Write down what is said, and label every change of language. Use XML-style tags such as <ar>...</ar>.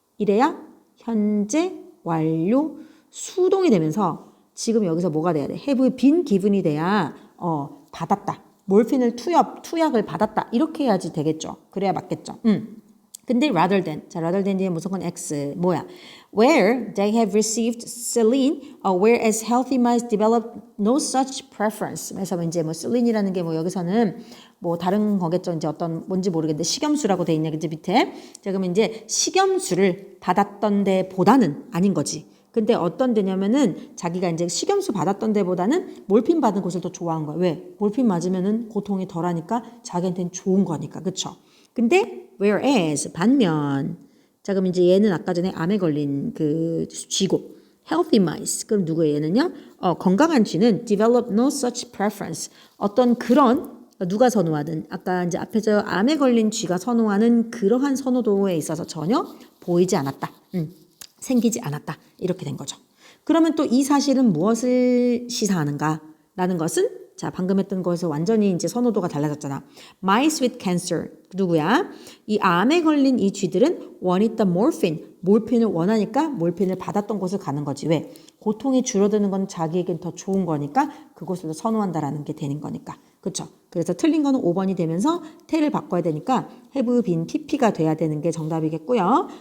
<ko>이래야 현재, 완료, 수동이 되면서 지금 여기서 뭐가 돼야 돼?</ko> <en>have been given</en> <ko>이 돼야 받았다. 몰핀을 투약을 받았다. 이렇게 해야지 되겠죠. 그래야 맞겠죠. 근데 rather than, 자 rather than 뒤에 무조건 X 뭐야?</ko> <en>Where they have received selene, whereas healthy mice develop no such preference.</en> <ko>그래서 이제 뭐 selene이라는 게 뭐 여기서는 뭐 다른 거겠죠. 이제 어떤 뭔지 모르겠는데 식염수라고 돼 있냐 그지 밑에. 자 그러면 이제 식염수를 받았던 데보다는 아닌 거지. 근데 어떤 데냐면은 자기가 이제 식염수 받았던 데보다는 몰핀 받은 곳을 더 좋아한 거야. 왜? 몰핀 맞으면은 고통이 덜하니까 자기한테는 좋은 거니까. 그쵸? 근데 whereas 반면 자 그럼 이제 얘는 아까 전에 암에 걸린 그 쥐고</ko> <en>healthy mice</en> <ko>그럼 누구예요 얘는요? 건강한 쥐는</ko> <en>develop no such preference</en> <ko>어떤 그런 누가 선호하든 아까 이제 앞에서 암에 걸린 쥐가 선호하는 그러한 선호도에 있어서 전혀 보이지 않았다. 생기지 않았다. 이렇게 된 거죠. 그러면 또 이 사실은 무엇을 시사하는가라는 것은 자 방금 했던 거에서 완전히 이제 선호도가 달라졌잖아.</ko> <en>Mice with cancer</en> <ko>누구야? 이 암에 걸린 이 쥐들은</ko> <en>wanted the morphine</en> <ko>몰핀을 원하니까 몰핀을 받았던 곳을 가는 거지. 왜? 고통이 줄어드는 건 자기에겐 더 좋은 거니까 그곳을 더 선호한다라는 게 되는 거니까. 그렇죠? 그래서 틀린 거는 5번이 되면서 태를 바꿔야 되니까 have been pp가 돼야 되는 게 정답이겠고요.</ko>